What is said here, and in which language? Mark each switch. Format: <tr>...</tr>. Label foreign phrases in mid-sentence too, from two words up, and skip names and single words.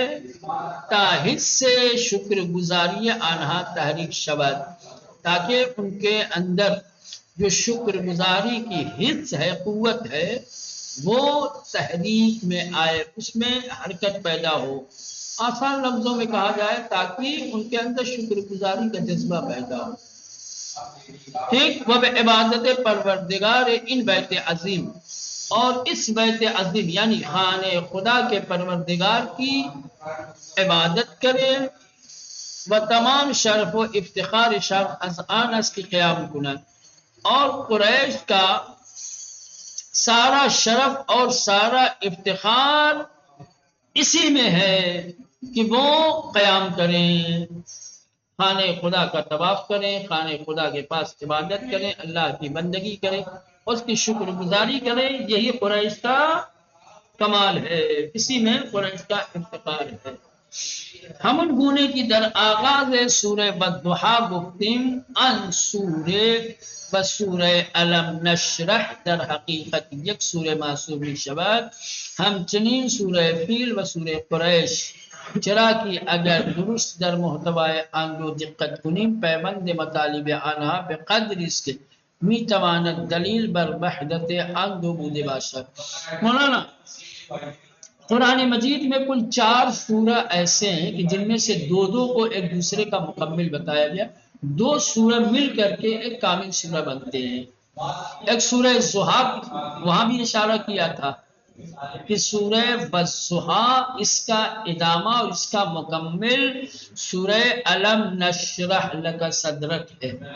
<fa>تاحس سے شکر گزاری آنہا تحریک شود،</fa> <ur>تاکہ ان کے اندر جو شکر گزاری کی حس ہے، قوت ہے، وہ تحریک میں آئے، اس میں حرکت پیدا ہو، آسان لفظوں میں کہا جائے تاکہ ان کے اندر شکر گزاری کا جذبہ پیدا ہو۔ ٹھیک، وہ</ur> <fa>عبادت پروردگار ان بیت عظیم،</fa> <ur>اور اس بیت عظیم یعنی خانہ خدا کے پروردگار کی عبادت کرے،</ur> <fa>و تمام شرف و افتخار شرف از آن است کی قیام کنند،</fa> <ur>اور قریش کا سارا شرف اور سارا افتخار اسی میں ہے کہ وہ قیام کریں، خانہ خدا کا طواف کریں، خانہ خدا کے پاس عبادت کریں، اللہ کی بندگی کریں، اس کی شکر گزاری کریں، یہی قریش کا کمال ہے، اسی میں قریش کا افتخار ہے۔</ur> <fa>ہمن گونے کی در آغاز سورہ والضحیٰ گفتیم ان سورہ و سورہ علم نشرح در حقیقت یک سورہ معصوم شود، همچنین سورہ فیل و سورہ قریش، چرا کہ اگر درست در محتوای آن رو دقت کنیم پیوند مطالب آنها به قدری است که میتواند دلیل بر وحدت آن دو بوده باشد۔</fa> <ur>مولانا قرآن مجید میں کل 4 سورہ ایسے ہیں کہ جن میں سے 2 کو ایک دوسرے کا مکمل بتایا گیا، 2 سورہ مل کر کے ایک کامل سورہ بنتے ہیں۔ ایک سورہ ضحیٰ، وہاں بھی اشارہ کیا تھا کہ سورہ والضحیٰ اس کا ادامہ اور اس کا مکمل سورہ</ur> <ar>علم نشرح لک صدرک</ar> <ur>ہے۔</ur>